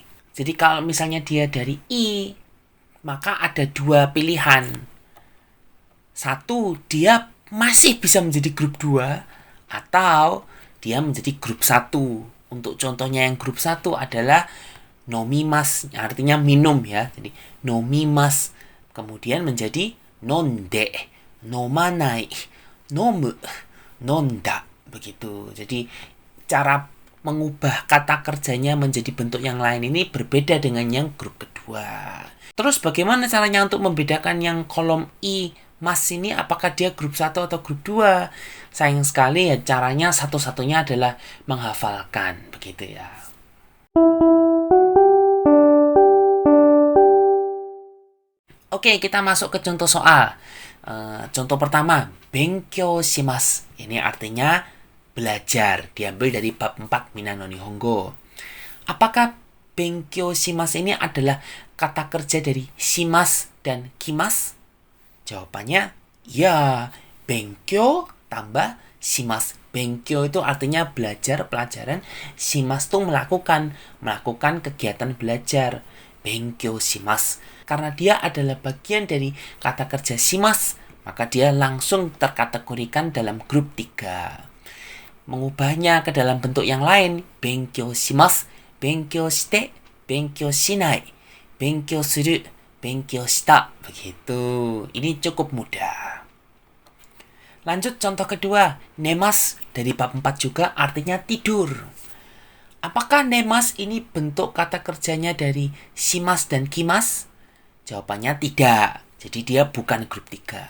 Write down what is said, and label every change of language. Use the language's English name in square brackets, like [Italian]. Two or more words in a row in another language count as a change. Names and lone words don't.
[Indonesian] Jadi kalau misalnya dia dari I, maka ada 2 pilihan. 1, dia masih bisa menjadi grup 2, atau dia menjadi grup 1. Untuk contohnya yang grup 1 adalah nomimas, artinya minum ya. Jadi nomimas. Kemudian menjadi [Japanese] 飲んで、飲まない、飲む、飲んだ. [Indonesian] Begitu. Jadi cara mengubah kata kerjanya menjadi bentuk yang lain ini berbeda dengan yang grup kedua. Terus bagaimana caranya untuk membedakan yang kolom I mas ini apakah dia grup 1 atau grup 2? Sayang sekali ya, caranya satu-satunya adalah menghafalkan. Begitu ya. Oke, kita masuk ke contoh soal. Contoh pertama, [Japanese] 勉強します. [Indonesian] Ini artinya belajar. Diambil dari bab 4 Minano Nihongo. Apakah [Japanese] 勉強します [Indonesian] ini adalah kata kerja dari shimas dan kimas? Jawabannya, ya. Benkyou tambah shimas. Benkyou itu artinya belajar, pelajaran. Shimas itu melakukan kegiatan belajar. [Japanese] 勉強します. [Indonesian] Karena dia adalah bagian dari kata kerja shimas, maka dia langsung terkategorikan dalam grup 3. Mengubahnya ke dalam bentuk yang lain, [Japanese] 勉強します、勉強して、勉強しない、勉強する、勉強した. [Indonesian] Begitu. Ini cukup mudah. Lanjut contoh kedua, nemas dari bab 4 juga artinya tidur. Apakah nemas ini bentuk kata kerjanya dari shimas dan kimas? Jawabannya tidak. Jadi dia bukan grup 3.